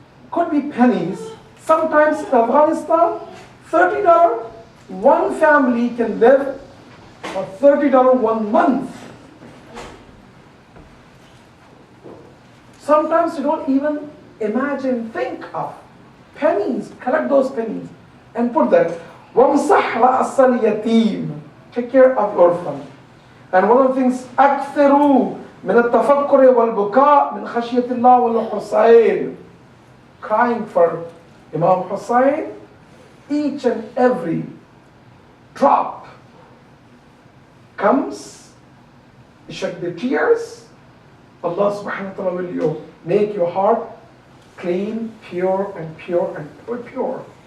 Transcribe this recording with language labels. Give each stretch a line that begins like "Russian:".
English: Could be pennies. Sometimes in Afghanistan, $30, one family can live for $30 1 month. Sometimes you don't even imagine, think of pennies. Collect those pennies and put that.
Arabic: وَامْسَحْ رَأْسَ الْيَتِيمِ.
English: Take care of orphan. And one of the things,
Arabic: أَكْثِرُوا مِنَ التَّفَكُّرِ وَالْبُكَاءِ مِنْ خَشْيَةِ اللَّهِ وَالْحُسَيْنِ.
English: Crying for Imam Hussain, each and every drop comes, you shed the tears, Allah subhanahu wa ta'ala will make your heart clean, pure and pure and pure.